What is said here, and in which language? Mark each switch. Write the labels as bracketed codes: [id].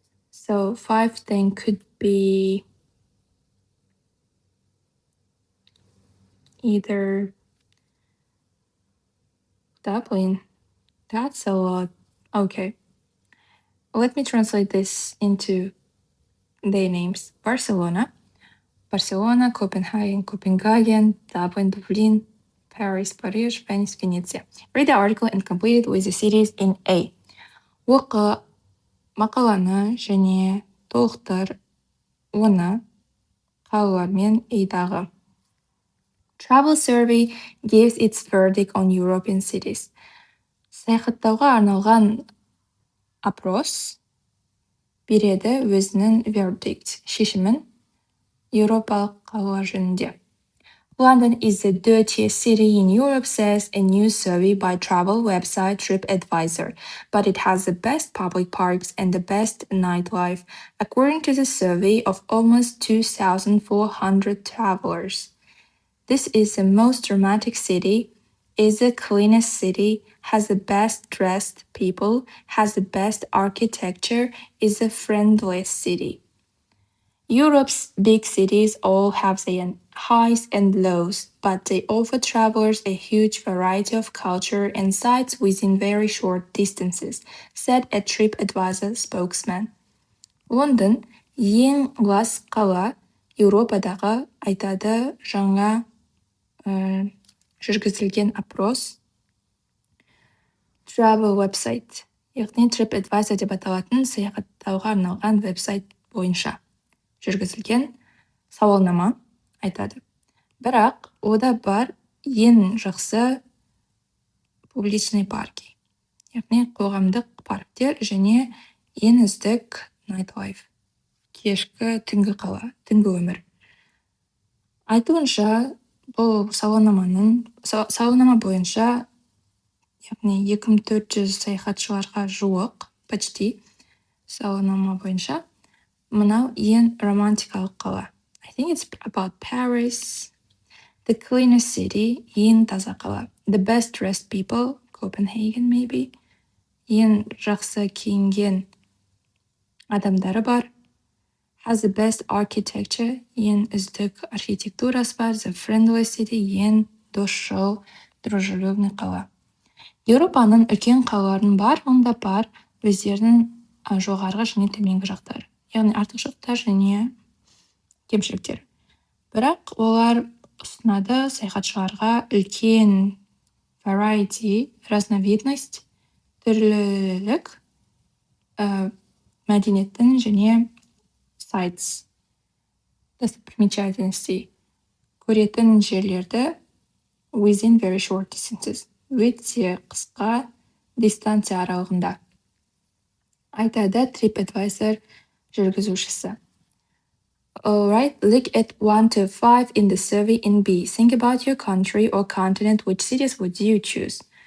[en] So 5 then could be either Dublin. That's a lot. Okay. Let me translate this into their names. Barcelona, Copenhagen, Dublin, Berlin, Paris, Paris, Venice, Venezia. Read the article and complete it with the cities in A. [kk] Оқы мақаланы және толықтыр оны қалалармен Aдағы. [en] Travel survey gives its verdict on European cities. [kk] Саяхаттауға арналған опрос береді өзінің verdict, шешімін Европалық қалалар жөнінде. [en] London is the dirtiest city in Europe, says a new survey by travel website TripAdvisor, but it has the best public parks and the best nightlife, according to the survey of almost 2,400 travelers. This is the most dramatic city, is the cleanest city, has the best dressed people, has the best architecture, is the friendliest city. Europe's big cities all have their highs and lows, but they offer travelers a huge variety of culture and sights within very short distances, said a TripAdvisor spokesman. [kk] London, ең лас қала Еуропадағы, айтады жаңа жүргізілген опрос [en] travel website, [kk] яғни TripAdvisor деп аталатын саяхаттауға арналған веб-сайт бойынша жүргізілген сауалнама айтады. Бірақ ода бар ең жақсы [ru] публичный парки, [kk] яғни қоғамдық парктер және ең үздік nightlife, кешкі түнгі қала, түнгі өмір. Айтуынша, бұл сауалнама бойынша, яғни 2400 саяхатшыларға жуық, почти сауалнама бойынша, мынау ең романтикалық қала. [en] I think it's about Paris. The cleanest city, [kk] ең таза қала. [en] The best dressed people, Copenhagen maybe. [kk] Ең жақсы киінген адамдары бар. [en] Has the best architecture, [kk] ең үздік архитектурасы бар. [en] The friendliest city, [kk] ең досшыл, дружелюбный қала. Еуропаның үлкен қалаларын бар, онда бар өздерінің жоғарғы және төменгі жақтары, яғни артықшылықтар және кемшіліктер. Бірақ олар ұсынады саяхатшыларға үлкен variety, разновидность, түрлілік, мәдениеттің және sites, достопримечательностей, көретін жерлерді [en] within very short distances, [kk] өте қысқа дистанция аралығында, айтады TripAdvisor жүргізушісі. [en] Alright, look at 1 to 5 in the survey in B. Think about your country or continent. Which cities would you choose?